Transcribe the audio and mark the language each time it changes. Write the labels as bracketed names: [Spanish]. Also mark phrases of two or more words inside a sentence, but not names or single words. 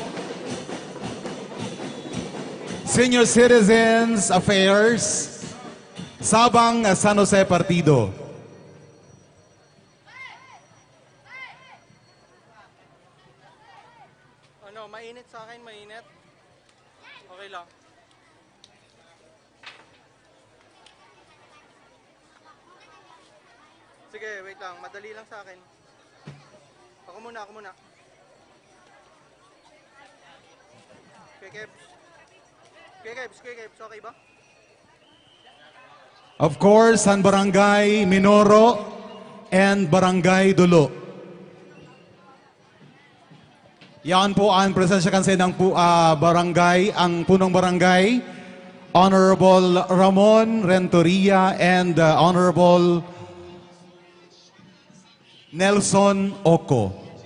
[Filipino] Senior Citizens Affairs, Sabang San Jose Partido. Ano, mainit sa akin, mainit? Okay lang. Sige, wait lang. Madali lang sa akin. Ako muna. Kuya Kebs, okay ba? [English] Of course, [Filipino] ang Barangay Minoro and Barangay Dulo. Yan po ang presensya kanse ng barangay, ang punong barangay, Honorable Ramon Renteria and Honorable Nelson Oco.